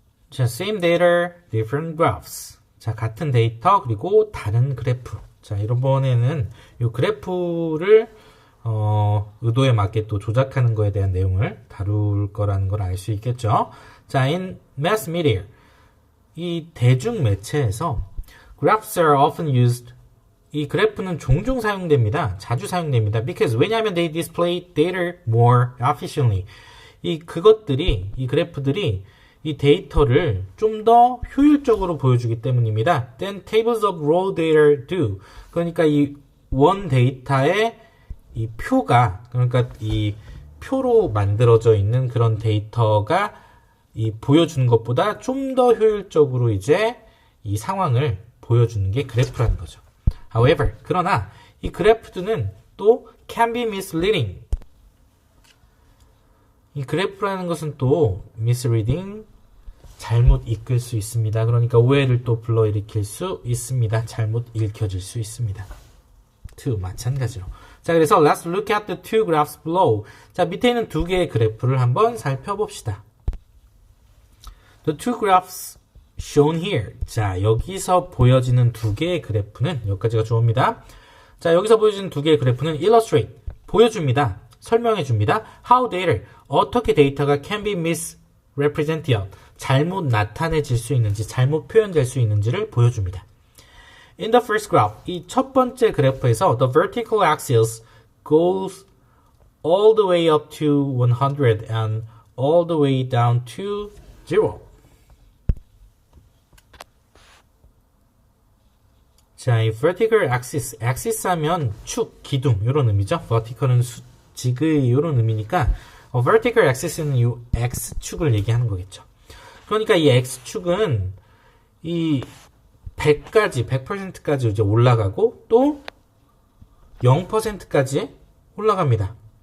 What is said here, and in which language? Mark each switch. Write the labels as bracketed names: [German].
[English] 자, same data, different graphs. [Korean] 자, 같은 데이터 그리고 다른 그래프. 자, 이번에는 이 그래프를 의도에 맞게 또 조작하는 거에 대한 내용을 다룰 거라는 걸 알 수 있겠죠. [English] 자, in mass media, [Korean] 이 대중 매체에서 [English] graphs are often used. [Korean] 이 그래프는 종종 사용됩니다. 자주 사용됩니다. [English] Because [Korean] 왜냐하면 [English] they display data more efficiently. [Korean] 이 그래프들이 이 데이터를 좀 더 효율적으로 보여주기 때문입니다. [English] Then tables of raw data do. [Korean] 그러니까 이 원 데이터의 이 표가, 그러니까 이 표로 만들어져 있는 그런 데이터가 이 보여주는 것보다 좀 더 효율적으로 이제 이 상황을 보여주는 게 그래프라는 거죠. [English] However, [Korean] 그러나 이 그래프들은 또 [English] can be misleading. [Korean] 이 그래프라는 것은 또 misleading, 잘못 이끌 수 있습니다. 그러니까 오해를 또 불러일으킬 수 있습니다. 잘못 읽혀질 수 있습니다. to 마찬가지로. 자, 그래서 [English] let's look at the two graphs below. [Korean] 자, 밑에 있는 두 개의 그래프를 한번 살펴봅시다. [English] The two graphs shown here. [Korean] 자, 여기서 보여지는 두 개의 그래프는 여기까지가 주어입니다. 자, 여기서 보여지는 두 개의 그래프는 illustrate, 보여줍니다. 설명해줍니다. [English] How data, [Korean] 어떻게 데이터가 [English] can be misrepresented, [Korean] 잘못 나타내질 수 있는지, 잘못 표현될 수 있는지를 보여줍니다. [English] In the first graph, [Korean] 이 첫 번째 그래프에서 [English] the vertical axis goes all the way up to 100 and all the way down to 0. [Korean] 자, 이 vertical axis 하면 축, 기둥 이런 의미죠. vertical은 지그의 이런 의미니까 vertical axis는 이 x축을 얘기하는 거겠죠. 그러니까 이 x축은 이 100%까지 이제 올라가고 또 0%까지 올라갑니다.